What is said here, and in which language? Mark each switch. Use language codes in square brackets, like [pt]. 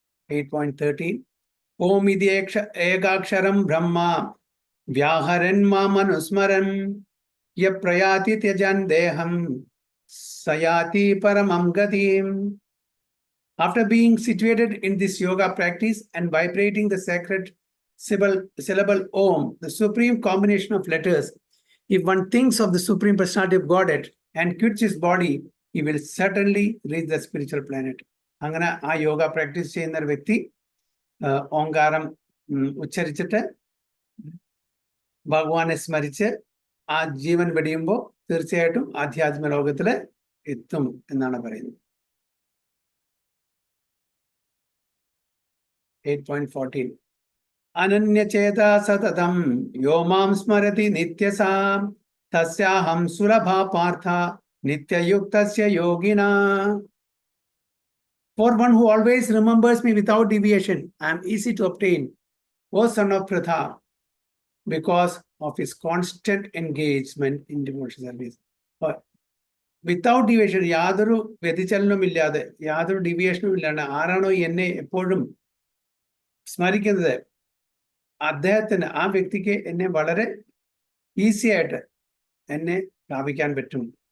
[sa] 8.13. ഓം ഇതി ഏകാക്ഷരം ബ്രഹ്മ വ്യാഹരൻ മാമനുസ്മരൻ യ പ്രയാതി ത്യജൻ ദേഹം സയാതി പരമം ഗതിം. [en] After being situated in this yoga practice and vibrating the sacred syllable Om, the supreme combination of letters, if one thinks of the Supreme Personality of Godhead and quits his body, he will certainly reach the spiritual planet. [ml] അങ്ങനെ ആ yoga practice ചെയ്യുന്ന ഒരു വ്യക്തി ഓങ്കാരം ഉച്ചരിച്ചിട്ട് ഭഗവാനെ സ്മരിച്ച് ആ ജീവൻ വെടിയുമ്പോൾ തീർച്ചയായിട്ടും ആധ്യാത്മിക ലോകത്തിൽ എത്തും എന്നാണ് പറയുന്നത്. [sa] 8.14. അനന്യചേത സതതം യോ മാം സ്മരതി നിത്യസാം തസ്യാഹം സുലഭാ Partha നിത്യയുക്തസ്യ യോഗിനാ. [en] For one who always remembers me without deviation, I am easy to obtain, O son of Pritha, because of his constant engagement in devotional service. Without deviation, [ml] യാതൊരു വ്യതിചലനവും ഇല്ലാതെ, യാതൊരു ഡീവിയേഷനും ഇല്ലാണ്ട് ആരാണോ എന്നെ എപ്പോഴും സ്മരിക്കുന്നത്, അദ്ദേഹത്തിന്, ആ വ്യക്തിക്ക് എന്നെ വളരെ ഈസി ആയിട്ട് എന്നെ പ്രാപിക്കാൻ പറ്റും